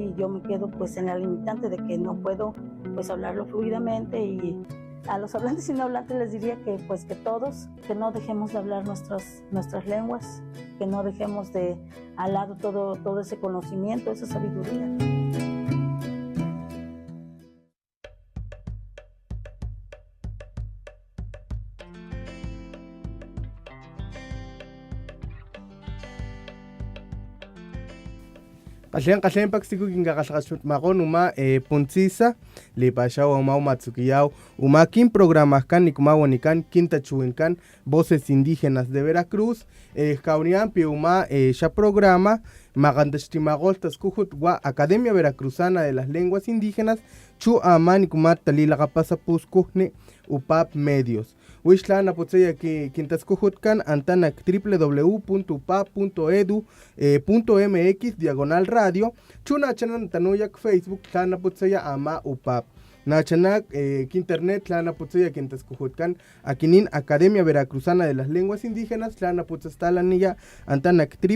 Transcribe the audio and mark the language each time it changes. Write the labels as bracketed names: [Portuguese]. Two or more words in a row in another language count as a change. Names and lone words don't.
[Spanish] Y yo me quedo pues en la limitante de que no puedo pues hablarlo fluidamente, y a los hablantes y no hablantes les diría que pues que todos, que no dejemos de hablar nuestras lenguas, que no dejemos de al lado todo ese conocimiento, esa sabiduría. [Papantla Totonac] Kashen paksiku kingakalakasut makon uma puntzisa lipashaw uma matsukiyaw uma kin programas kan nikmawanikan kintachuinkan Voces Indígenas de Veracruz kaunian pi uma ya programa magandashtimagol taskuhut wa Academia Veracruzana de las Lenguas Indígenas chu ama nikumat talilakapasapuskuhni UPAP Medios. Wishlan apotseya que quintascuhutcan antanak www.upap.edu.mx/radio chuna chanan tanuyak Facebook tlan apotseya ama UPAP nachanak internet tlan apotseya quintascuhutcan akinin Academia Veracruzana de las Lenguas Indígenas tlan apotstalanilla antanak